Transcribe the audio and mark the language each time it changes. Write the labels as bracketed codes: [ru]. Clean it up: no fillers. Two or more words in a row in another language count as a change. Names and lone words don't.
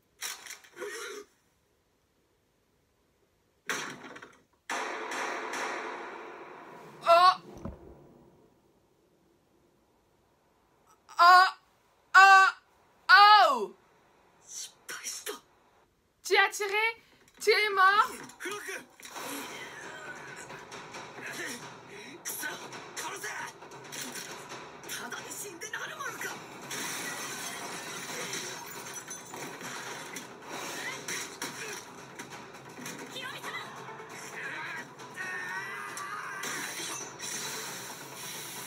[ja] Oh. Oh. Oh. Oh. 失敗した。 [fr] Tu as tiré? Tu es mort? [ja] フロック！くそ！殺せ！ただで死んでなるものか。ヒロミさん。